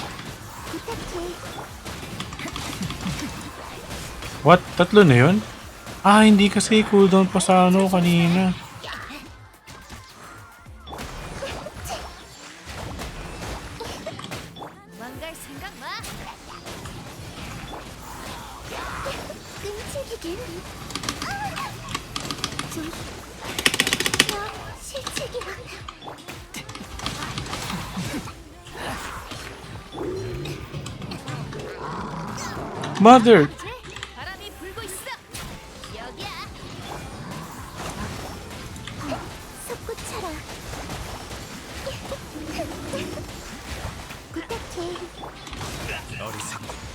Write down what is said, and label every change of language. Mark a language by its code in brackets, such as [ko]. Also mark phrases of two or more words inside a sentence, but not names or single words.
[en] What? [tl] Tatlo na yun? Ah, hindi kasi cooldown pa sa ano kanina. [ko] 망갈 생각 마. 끔찍이긴. 좀 실책이야. [en] Mother! [ko] 바람이 불고 있어. 여기야. 솟구쳐라. 부탁해. 어리석